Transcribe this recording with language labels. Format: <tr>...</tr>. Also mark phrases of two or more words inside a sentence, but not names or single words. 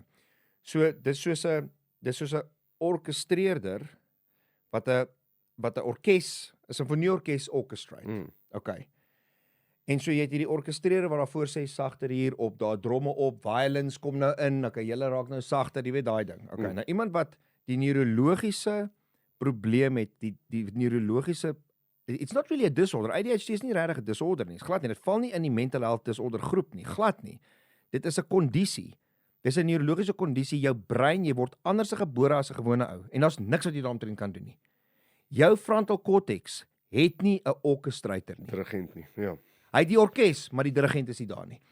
<af>So dis soos 'n orkestreerder wat 'n orkes, 'n simfonieorkes orchestrate. Okay. En so jy het hierdie orkestreerder wat daarvoor sê sagter hier op, daar dromme op, violins kom nou in, okay, julle raak nou sagter, jy weet daai ding. Okay. Nou iemand wat die neurologiese probleem het, die neurologiese,</af> <en>it's not really a disorder.</en> <af>ADHD is nie regtig 'n disorder nie. Glad nie. Dit val nie in die</af> <en>mental health disorder</en> <af>groep nie. Glad nie. Dit is 'n kondisie. Dis 'n neurologiese kondisie. Jou brein, jy word anders gebore as 'n gewone ou en daar's niks wat jy daaromtrent kan doen nie. Jou</af> <en>frontal cortex</en> <af>het nie 'n orchestrator nie. Dirigent nie. Ja. Hy het die orkes, maar die dirigent is nie daar nie.</af>